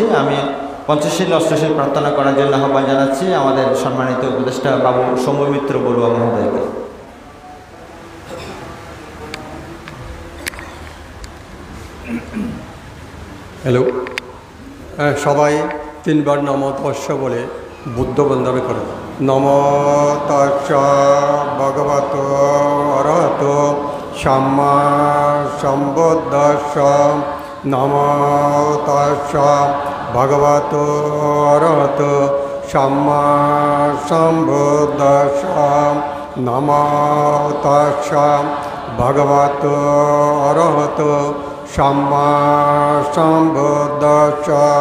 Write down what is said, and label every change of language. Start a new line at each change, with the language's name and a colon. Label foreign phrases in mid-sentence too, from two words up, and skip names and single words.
Bangla: আমি পঞ্চশীল অষ্টশীল প্রার্থনা করার জন্য আহ্বান জানাচ্ছি আমাদের সম্মানিত উপদেষ্টা বাবু সৌম্যমিত্র বড়ুয়া মহোদয়কে। হ্যালো, সবাই 3 বার
Pali: নমো তস্য
Bangla: বলে বুদ্ধ বন্দনা করে।
Pali: নমো তস্য ভগবতো অরহতো সম্মা সম্বুদ্ধস্য। নমো তস্য ভগবতো অরহতো সম্মা সম্বুদ্ধস্য। নমো তস্য ভগবতো অরহতো সম্মা সম্বুদ্ধস্য।